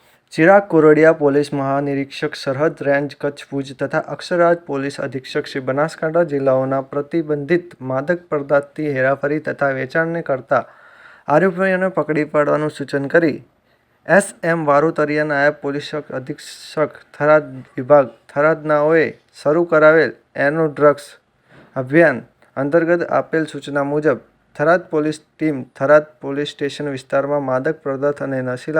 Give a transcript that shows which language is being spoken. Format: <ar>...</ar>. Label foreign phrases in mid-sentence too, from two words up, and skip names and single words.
<gu>ચિરાગ કોરડિયા પોલીસ મહાનિરીક્ષક સરહદ રેન્જ કચ્છ ભુજ તથા અક્ષરરાજ પોલીસ અધિક્ષક શ્રી બનાસકાંઠા જિલ્લાઓના પ્રતિબંધિત માદક પદાર્થથી હેરાફેરી તથા વેચાણને કરતા આરોપીઓને પકડી પાડવાનું સૂચન કરી એસ.એમ. વારુતરિયા નાયબ પોલીસ અધિક્ષક થરાદ વિભાગ થરાદનાઓએ શરૂ કરાવેલ એનો ડ્રગ્સ અભિયાન અંતર્ગત આપેલ સૂચના મુજબ થરાદ પોલીસ ટીમ થરાદ પોલીસ સ્ટેશન વિસ્તારમાં માદક પદાર્થ અને નશીલા</gu>